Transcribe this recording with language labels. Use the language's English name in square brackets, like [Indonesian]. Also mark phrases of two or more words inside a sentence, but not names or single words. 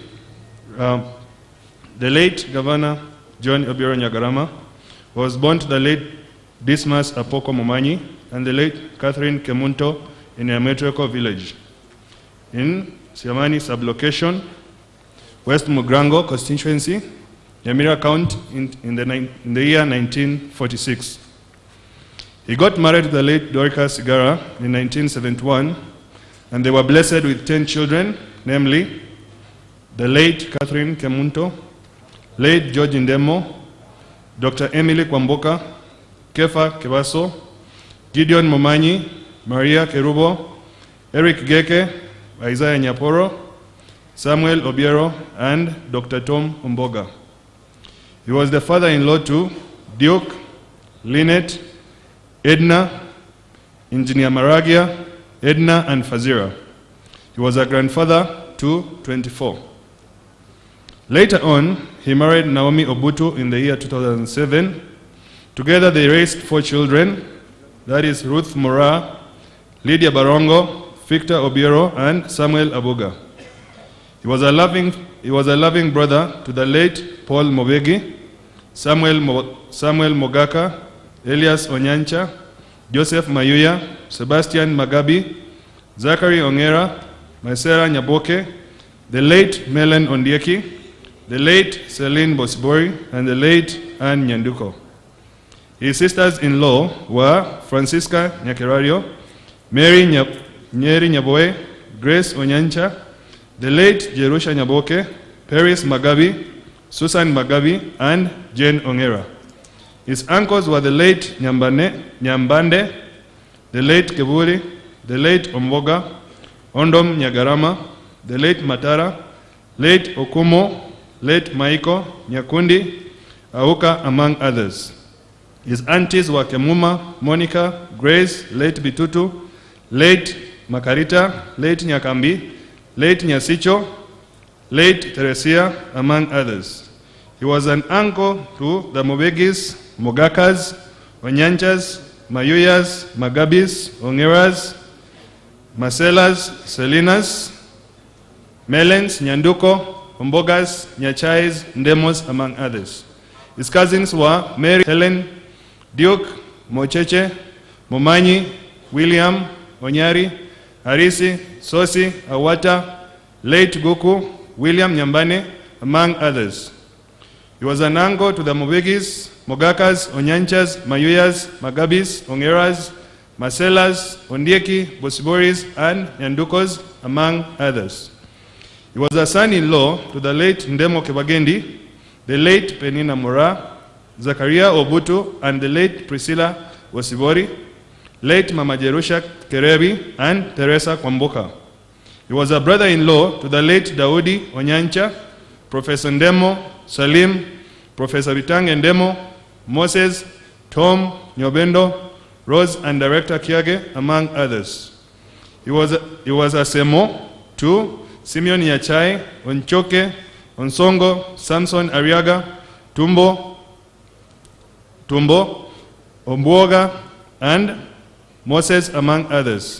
[English] The late Governor John Obiero Nyagarama was born to the late Dismas Apoko Momanyi and the late Catherine Kemunto in a Metroko village in Siamani sublocation, West Mugrango constituency, Nyamira County in the year 1946. He got married to the late Dorcas Sigara in 1971, and they were blessed with 10 children, namely the late Catherine Kemunto, late George Ndemo, Dr. Emily Kwamboka, Kefa Kebaso, Gideon Momanyi, Maria Kerubo, Eric Geke, Isaiah Nyaporo, Samuel Obiero, and Dr. Tom Umboga. He was the father-in-law to Duke, Lynette, Edna, Engineer Maragia, Edna, and Fazira. He was a grandfather to 24. Later on, he married Naomi Obutu in the year 2007. Together they raised 4 children, that is Ruth Mora, Lydia Barongo, Victor Obiero, and Samuel Abuga. He was a loving brother to the late Paul Mobegi, Samuel Mogaka, Elias Onyancha, Joseph Mayuya, Sebastian Magabi, Zachary Ongera, Maisera Nyaboke, the late Melen Ondieki, the late Celine Bosibori, and the late Anne Nyanduko. His sisters-in-law were Francisca Nyakerario, Mary Nyeri Nyaboe, Grace Onyancha, the late Jerusha Nyaboke, Paris Magabi, Susan Magabi, and Jane Ongera. His uncles were the late Nyambande, the late Keburi, the late Omboga, Ondom Nyagarama, the late Matara, late Okumo, late Maiko, Nyakundi, Auka, among others. His aunties were Kemuma, Monica, Grace, late Bitutu, late Makarita, late Nyakambi, late Nyasicho, late Teresia, among others. He was an uncle to the Mobegis, Mogakas, Onyanchas, Mayuyas, Magabis, Ongeras, Marcelas, Selinas, Melens, Nyanduko, Ombogas, Nyachais, Ndemos, among others. His cousins were Mary, Helen, Duke, Mocheche, Momanyi, William, Onyari, Arisi, Sosi, Awata, late Guku, William Nyambane, among others. He was an uncle to the Mobegis, Mogakas, Onyanchas, Mayuyas, Magabis, Ongeras, Marcelas, Ondieki, Bosiboris, and Nyandukos, among others. He was a son-in-law to the late Ndemo Kebagendi, the late Penina Mora, Zakaria Obutu, and the late Priscilla Bosibori, late Mama Jerusha Kerebi, and Teresa Kwamboka. He was a brother-in-law to the late Daudi Onyancha, Professor Ndemo, Salim, Professor Bitange Ndemo, Moses, Tom, Nyobendo, Rose, and Director Kiage, among others. He was a Semo to Simeon Nyachai, Onchoke, Onsongo, Samson Ariaga, Tumbo, Ombuoga, and Moses, among others.